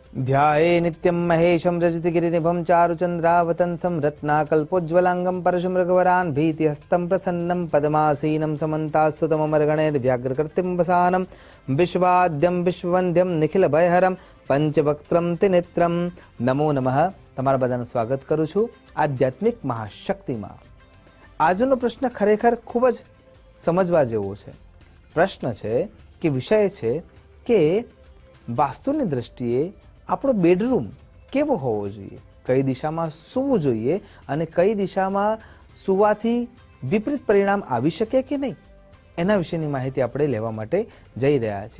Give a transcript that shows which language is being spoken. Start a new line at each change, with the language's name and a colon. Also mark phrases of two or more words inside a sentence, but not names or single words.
Sanskrit: ध्याये नित्यं महेशं रजतगिरिनिभं चारुचन्द्रावतंसं रत्नाकल्पोज्ज्वलाङ्गं परशुमृगवरान् भीतिहस्तं प्रसन्नं पद्मासीनं समन्तास्तुतममर्गणैर्व्याघ्रकृतिं वसानं विश्वाद्यं विश्ववन्द्यं निखिलभयहरं पंचवक्त्रं त्रिनेत्रं नमो नमः।
Gujarati: તમારા બધાનું સ્વાગત કરું છું આધ્યાત્મિક મહાશક્તિમાં। આજનો પ્રશ્ન ખરેખર ખૂબ જ સમજવા જેવો છે। પ્રશ્ન છે કે વિષય છે કે વાસ્તુની દ્રષ્ટિએ આપણો બેડરૂમ કેવો હોવો જોઈએ, કઈ દિશામાં સૂવું જોઈએ અને કઈ દિશામાં સૂવાથી વિપરીત પરિણામ આવી શકે કે નહીં, એના વિશેની માહિતી આપણે લેવા માટે જઈ રહ્યા છીએ।